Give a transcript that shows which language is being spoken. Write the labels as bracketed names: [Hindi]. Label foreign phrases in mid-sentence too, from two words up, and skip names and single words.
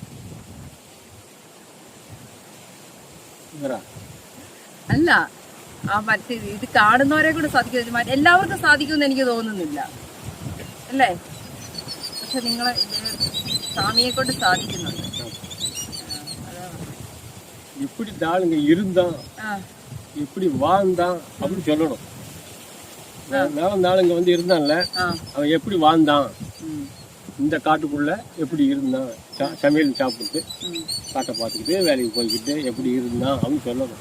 [Malayalam] അല്ല, മറ്റേ ഇത് കാണുന്നവരെ കൂടെ സാധിക്കും. എല്ലാവർക്കും സാധിക്കുമെന്ന് എനിക്ക് തോന്നുന്നില്ല, അല്ലേ? പക്ഷെ നിങ്ങളെ സ്വാമിയെ കൊണ്ട് സാധിക്കുന്നുണ്ട്. [Tamil] எப்படி தாளுங்க இருந்தான், எப்படி வாழ்ந்தான் அப்படி சொல்லணும். நாளுங்க வந்து இருந்தான்ல, அவன் எப்படி வாழ்ந்தான், இந்த காட்டுக்குள்ள எப்படி இருந்தான், சமையல் சாப்பிட்டு காட்டை பார்த்துக்கிட்டு வேலைக்கு போய்கிட்டு எப்படி இருந்தான் அப்படின்னு சொல்லணும்.